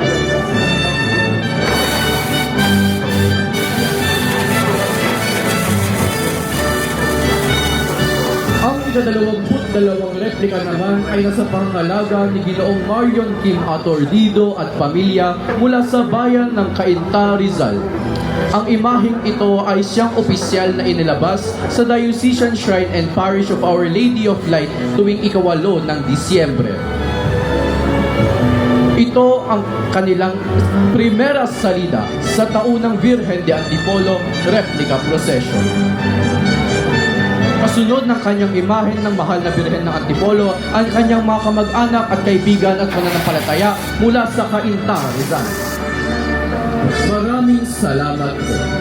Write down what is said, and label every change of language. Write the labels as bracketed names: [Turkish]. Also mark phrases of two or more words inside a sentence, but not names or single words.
[Filipino] Ang ika-22 replika naman ay nasa pangangalaga ni Ginoong Marion Kim Atordido at pamilya mula sa bayan ng Cainta, Rizal. Ang imaheng ito ay siyang opisyal na inilabas sa Diocesan Shrine and Parish of Our Lady of Light tuwing ika-8 ng Disyembre. Ito ang kanilang [Spanish] primera salida [Filipino] sa taunang Virgen de Antipolo Replica Procession. Kasunod ng kanyang imahen ng mahal na Birhen ng Antipolo, ang kanyang mga kamag-anak at kaibigan at mananampalataya mula sa Cainta, Rizal. Maraming salamat po.